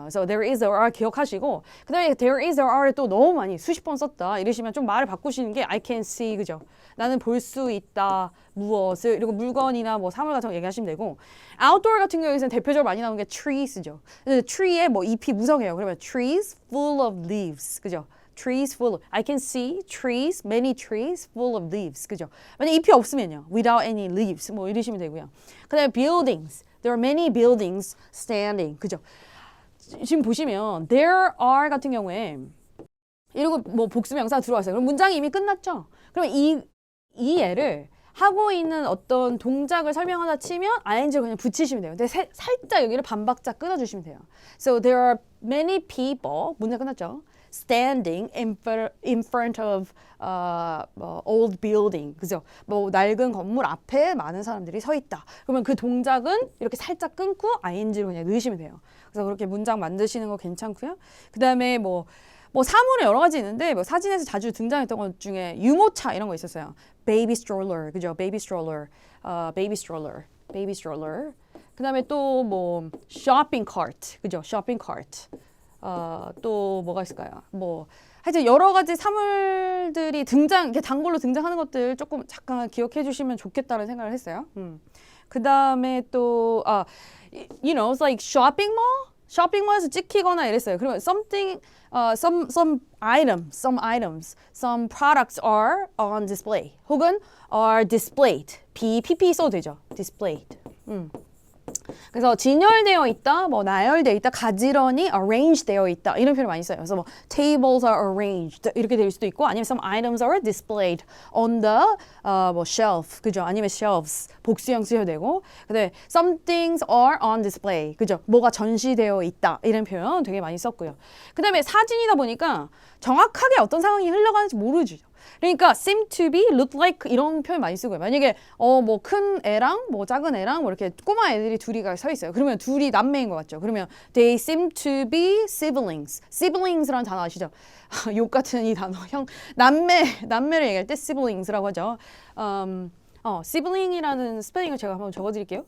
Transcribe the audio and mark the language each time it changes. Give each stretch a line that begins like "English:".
Korean: 그래서 there is, there are 기억하시고 그 다음에 there is, there are를 또 너무 많이 수십 번 썼다 이러시면 좀 말을 바꾸시는 게
English: I can see,
Korean: 그죠? 나는 볼 수 있다 무엇을 그리고 물건이나 뭐 사물 같은 거 얘기하시면 되고 outdoor 같은 경우에는 대표적으로 많이 나오는 게 trees죠. tree에 뭐 잎이 무성해요. 그러면
English: trees full of leaves, 그죠? trees full of, I can see trees, many trees full of leaves.
Korean: 그죠? 만약 잎이 없으면요.
English: without any leaves.
Korean: 뭐 이러시면 되고요.
English: 그 다음에 buildings. There are many buildings standing.
Korean: 그죠? 지금 보시면 there are 같은 경우에 이러고 뭐 복수명사 들어왔어요. 그럼 문장이 이미 끝났죠? 그러면 이 예를 하고 있는 어떤 동작을 설명하다 치면 ing를 그냥 붙이시면 돼요. 근데 살짝 여기를 반박자 끊어주시면 돼요.
English: So there are many people,
Korean: 문장 끝났죠?
English: standing in front of old building.
Korean: 그죠? 뭐 낡은 건물 앞에 많은 사람들이 서 있다. 그러면 그 동작은 이렇게 살짝 끊고 ing를 그냥 넣으시면 돼요. 그래서 그렇게 문장 만드시는 거 괜찮고요. 그다음에 뭐 사물은 여러 가지 있는데 뭐 사진에서 자주 등장했던 것 중에 유모차 이런 거 있었어요.
English: baby stroller, 그죠? baby stroller, baby stroller, baby stroller. 그다음에 또 뭐 shopping cart, 그죠?
Korean: shopping cart. 또 뭐가 있을까요? 뭐 하여튼 여러 가지 사물들이 이렇게 단골로 등장하는 것들 조금 잠깐 기억해 주시면 좋겠다는 생각을 했어요.
English: 그다음에 또 you know, it's like shopping mall.
Korean: 쇼핑몰에서 찍히거나 이랬어요.
English: 그러면 something, some items, some products are on display. 혹은 are displayed.
Korean: PP 써도 되죠. displayed. 그래서 진열되어 있다, 뭐 나열되어 있다, 가지런히 arrange 되어 있다 이런 표현을 많이 써요. 그래서 뭐
English: tables are arranged
Korean: 이렇게 될 수도 있고 아니면
English: some items are displayed on the
Korean: 뭐 shelf, 그죠? 아니면 shelves 복수형 쓰셔도 되고 근데
English: some things are on display,
Korean: 그죠? 뭐가 전시되어 있다 이런 표현 되게 많이 썼고요. 그 다음에 사진이다 보니까 정확하게 어떤 상황이 흘러가는지 모르죠. 그러니까
English: seem to be, look like
Korean: 이런 표현 많이 쓰고요. 만약에 뭐 큰 애랑 뭐 작은 애랑 뭐 이렇게 꼬마 애들이 둘이 서 있어요. 그러면 둘이 남매인 것 같죠.
English: 그러면 they seem to be siblings.
Korean: siblings라는 단어 아시죠? 욕 같은 이 단어. 남매를 얘기할 때 siblings라고 하죠. sibling이라는 스펠링을 제가 한번 적어드릴게요.